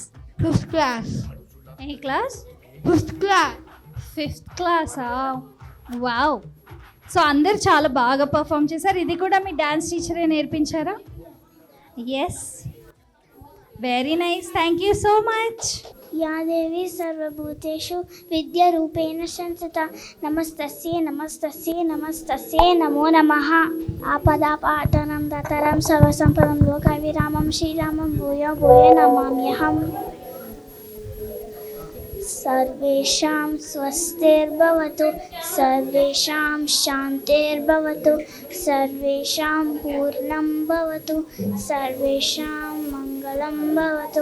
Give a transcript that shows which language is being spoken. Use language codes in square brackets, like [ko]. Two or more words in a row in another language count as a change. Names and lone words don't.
[en] Fifth class. [te] ఏ క్లాస్? [en] fifth class? [te] వావ్. సో అందరు చాలా బాగా పర్ఫామ్ చేశారు. ఇది కూడా మీ డాన్స్ టీచరే నేర్పించారా? [en] yes, very nice, thank you so much. [sa] या देवी सर्वभूतेषु विद्यारूपेण संस्थिता नमस्तस्यै नमो नमः. आपदापातनं दातारं सर्वसम्पदं लोकाभिरामं श्रीरामं भूयो नमाम्यहम्. सर्वेषां स्वस्तिर्भवतु, सर्वेषां शान्तिर्भवतु, सर्वेषां पूर्णं भवतु, सर्वेषां मङ्गलं भवतु.